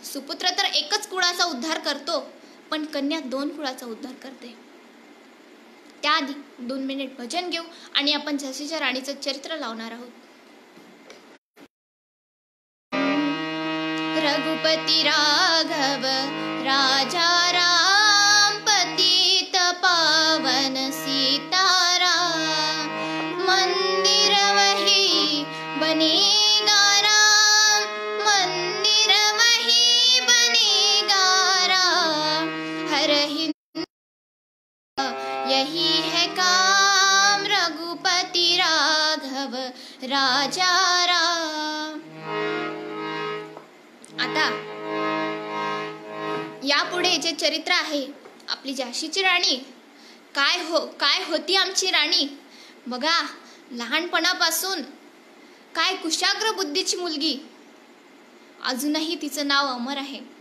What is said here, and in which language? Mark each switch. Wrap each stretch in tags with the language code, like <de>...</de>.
<mr>सुपुत्र तर एकच कुळाचा उद्धार करतो, पण कन्या 2 कुळाचा उद्धार करते. त्याआधी 2 मिनिट भजन घेऊ आणि आपण झाशीच्या राणीचं चरित्र लावणार आहोत.</mr> <hi>रघुपती राघव राजा राम, पतित पावन सीताराम, मंदिर वही बनेगा राम, मंदिर वही बनेगा राम, हर हिंद यही है काम, रघुपति राघव राजा राम.</hi> <mr>आता यापुढे जे चरित्र आहे, आपली झाशीची राणी काय होती आमची राणी. बघा, लहानपणापासून काय कुशाग्र बुद्धीची मुलगी, अजूनही तिचं नाव अमर आहे.</mr>